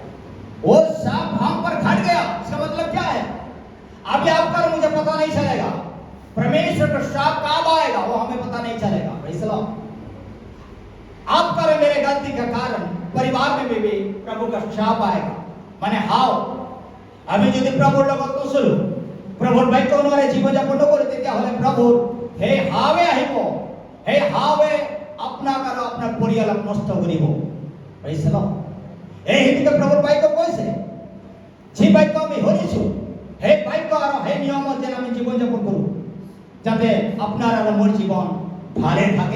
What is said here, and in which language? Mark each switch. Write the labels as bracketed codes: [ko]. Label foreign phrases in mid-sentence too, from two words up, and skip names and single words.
[hi] वो साफ हम पर घट गया। इसका मतलब क्या है? अभी आपका और मुझे पता नहीं चलेगा, परमेश्वर का श्राप कब आएगा वो हमें पता नहीं चलेगा। [en] Praise the Lord. [hi] आपका और मेरे गलती का कारण परिवार में भी प्रभु का श्राप आएगा। [as] माने हाउ আমি যদি প্রভুর লগত নচলো, প্ৰভুৰ বাক্য অনুসাৰে জীৱন যাপন নকৰো, তেতিয়াহ'লে প্ৰভুৰ সেই হাৱে আহিব, সেই হাৱে আপোনাক আৰু আপোনাৰ পৰিয়ালক নষ্ট কৰিব। [en] Praise the Lord. [as] এই হেতুকে প্ৰভুৰ বাক্য কৈছে, যি বাক্য আমি শুনিছো সেই বাক্য আৰু সেই নিয়মত যেন আমি জীৱন যাপন কৰো, যাতে আপোনাৰ আৰু মোৰ জীৱন ভালে থাকে।